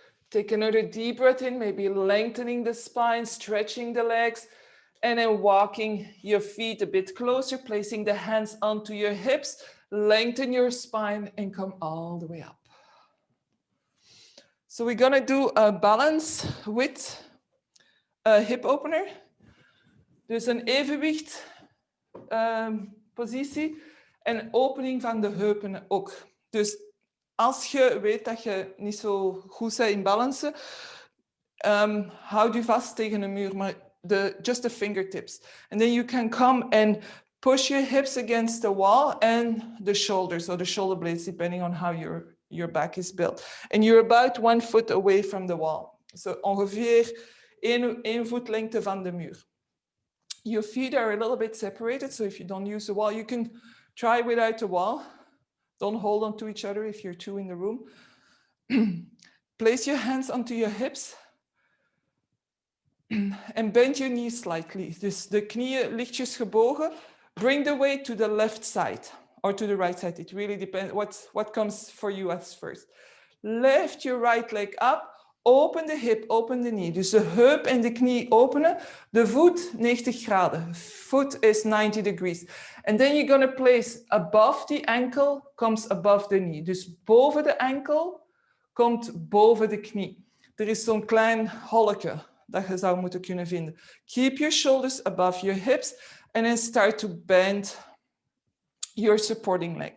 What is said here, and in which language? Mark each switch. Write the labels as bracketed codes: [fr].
[en] Take another deep breath in, maybe lengthening the spine, stretching the legs, and then walking your feet a bit closer, placing the hands onto your hips, Lengthen your spine and come all the way up. So we're gonna do a balance with a hip opener. [nl] Dus een evenwicht positie en opening van de heupen ook. Dus als je weet dat je niet zo goed bent in balancen, houd je vast tegen een muur, maar [en] just the fingertips. And then you can come and push your hips against the wall and the shoulders, or the shoulder blades, depending on how your back is built. And you're about 1 foot away from the wall. [nl] So ongeveer 1 voet lengte van de muur. [en] Your feet are a little bit separated, so if you don't use the wall, you can try without the wall. Don't hold on to each other if you're two in the room. Place your hands onto your hips and bend your knees slightly. [nl] Dus de knieën lichtjes gebogen. [en] Bring the weight to the left side or to the right side. It really depends what comes for you as first. Lift your right leg up. Open the hip, open the knee. [nl] Dus de heup en de knie openen. De voet 90 graden. [en] Foot is 90 degrees. And then you're going to place above the ankle comes above the knee. [nl] Dus boven de enkel komt boven de knie. Er is zo'n klein holletje dat je zou moeten kunnen vinden. [en] Keep your shoulders above your hips and then start to bend your supporting leg.